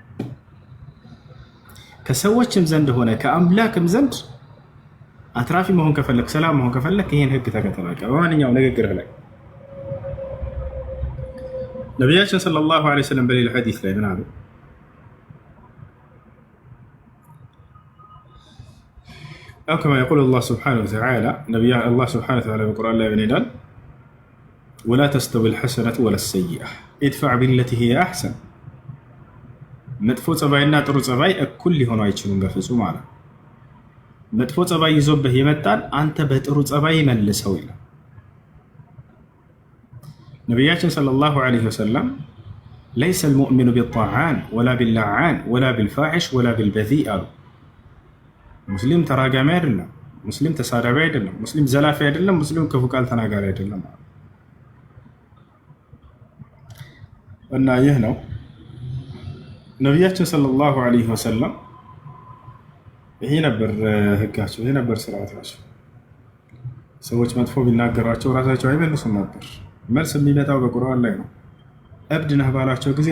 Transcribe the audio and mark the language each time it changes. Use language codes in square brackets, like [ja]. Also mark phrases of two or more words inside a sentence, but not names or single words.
[am] ከሰዎችም ዘንድ ሆነ ከአምላክም ዘንድ አትራፊ መሆን ከፈለክ ሰላም መሆን ከፈለክ ይሄን ህግ ተከተል። በማንኛውም ንግግርህ ላይ ነቢያችን [ar] صلى الله عليه وسلم [am] በሌላ ሐዲስ ላይ ምን አሉ? [ar] أو كما يقول الله سبحانه وتعالى نبي الله سبحانه وتعالى بالقرآن لا ينال ولا تستوي الحسنة ولا السيئة ادفع بالتي هي أحسن [am] መጥፎ ጸባይና ጥሩ ጸባይ እኩል ሊሆኑ አይችሉም በፍጹም ማለት መጥፎ ጸባይ ይዞብህ ይመጣል አንተ በጥሩ ጸባይ መልሰው ይላል ነብያችን [ar] صلى الله عليه وسلم ليس المؤمن بالطاعان ولا باللعان ولا بالفاحش ولا بالبذيء [am] ሙስሊም ተራጋሚ አይደለም ሙስሊም ተሳዳቢ አይደለም ሙስሊም ዘላፊ አይደለም ሙስሊም ክፉ ቃል ተናጋሪ አይደለም እና ይህ ነው ነብያችን [ar] صلى الله عليه وسلم [am] ይሄ ነበር ህጋቸው ይሄ ነበር ስርዓታቸው ሰዎች መጥፎ ቢናገሯቸው ራሳቸው አይመልሱም ነበር መልስ የሚመጣው በቁርአን ላይ ነው እብድ ነህ ባላቸው ጊዜ